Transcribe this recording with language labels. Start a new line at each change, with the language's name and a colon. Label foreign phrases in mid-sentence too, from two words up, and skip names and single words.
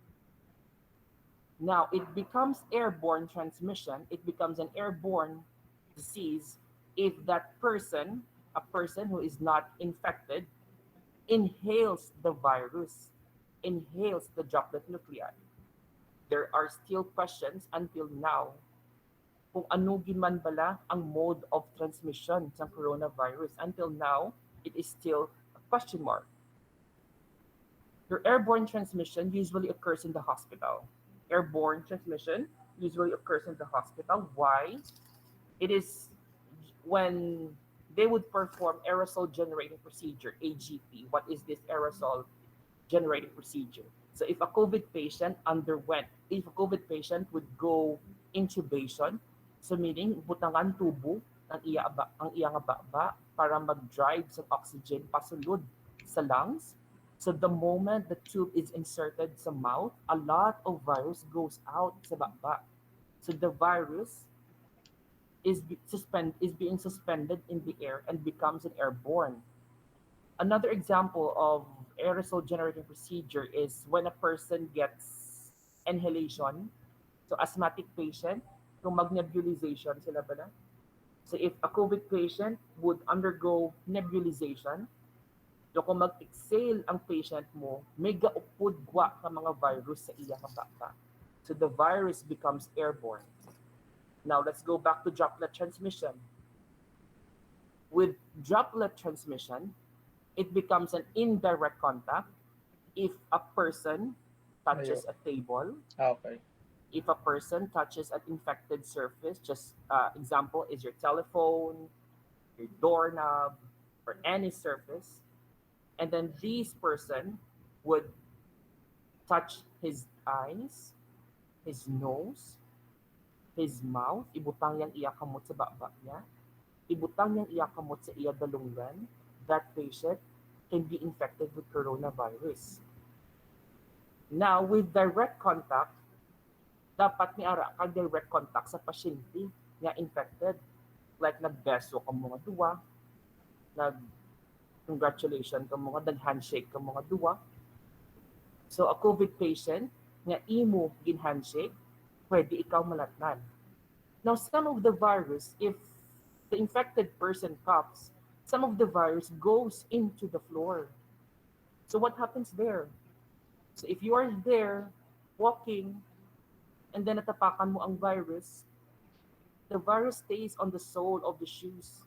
English: Now it becomes airborne transmission. It becomes an airborne disease if that person, a person who is not infected, inhales the virus, inhales the droplet nuclei. There are still questions until now
Hiligaynon: kung ano gin man bala ang
English: mode of transmission ng coronavirus. Until now, it is still a question mark. Your airborne transmission usually occurs in the hospital. Airborne transmission usually occurs in the hospital. Why? It is when they would perform aerosol generating procedure, AGP. What is this aerosol generating procedure? So if a COVID patient would go intubation, so meaning
Hiligaynon: butangan tubo ang iya nga baba para mag-drive sa oxygen pasulod sa lungs.
English: So the moment the tube is inserted sa mouth, a lot of virus goes out
Hiligaynon: sa baba.
English: So the virus is being suspended in the air and becomes an airborne. Another example of aerosol generating procedure is when a person gets inhalation. So asthmatic patient,
Hiligaynon: kung mag-nebulization sila ba na?
English: So if a COVID patient would undergo nebulization,
Hiligaynon: so kung mag-exhale ang patient mo, may gaupod gwa ka mga virus sa iyang baka.
English: So the virus becomes airborne. Now let's go back to droplet transmission. With droplet transmission, it becomes an indirect contact if a person Ayun. touches a table, Okay. if a person touches an infected surface, just example is your telephone, your doorknob, or any surface, and then this person would touch his eyes, his nose, his mouth,
Hiligaynon: ibutang yang iya kamot sa baba niya, ibutang yang iya kamot sa iya dalungan,
English: that patient can be infected with coronavirus. Now, with direct contact,
Hiligaynon: dapat ni ara ka direct contact sa pasyente nga infected. Like nagbeso ka mga duwa, nag-congratulation ka mga, nag-handshake ka mga duwa. So,
English: a COVID patient
Hiligaynon: nga imo gin-handshake, pwede ikaw malatnan.
English: Now, some of the virus, if the infected person coughs, some of the virus goes into the floor. So what happens there? So if you are there walking and then
Hiligaynon: natapakan mo ang virus,
English: the virus stays on the sole of the shoes.